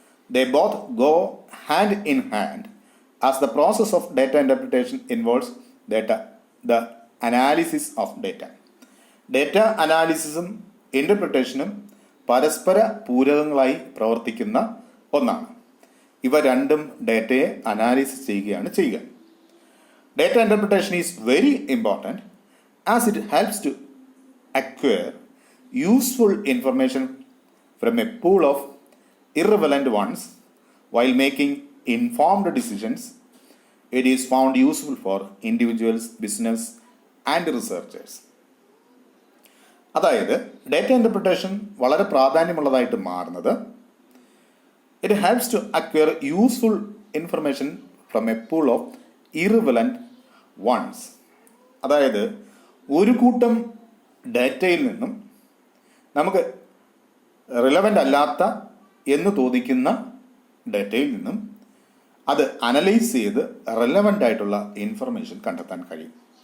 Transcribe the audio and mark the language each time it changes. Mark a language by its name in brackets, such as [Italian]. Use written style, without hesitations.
[English] They both go hand in hand as the process of data interpretation involves the analysis of data. [Malayalam] Data അനാലിസിസും ഇൻ്റർപ്രിട്ടേഷനും പരസ്പര പൂരകങ്ങളായി പ്രവർത്തിക്കുന്ന ഒന്നാണ്. ഇവ രണ്ടും ഡേറ്റയെ അനാലിസിസ് ചെയ്യുക. [English] Data interpretation is very important as it helps to acquire useful information from a pool of irrelevant ones while making informed decisions. It is found useful for individuals, business and researchers. [Malayalam] അതായത് data interpretation വളരെ പ്രാധാന്യമുള്ളതായിട്ട് മാറുന്നത് [English] It helps to acquire useful information from a pool of irrelevant ones. [Malayalam] അതായത് ഒരു കൂട്ടം ഡേറ്റയിൽ നിന്നും നമുക്ക് relevant അല്ലാത്ത എന്ന് തോന്നിക്കുന്ന ഡേറ്റയിൽ നിന്നും അത് അനലൈസ് ചെയ്ത് റെലവൻ്റ് ആയിട്ടുള്ള ഇൻഫർമേഷൻ കണ്ടെത്താൻ കഴിയും.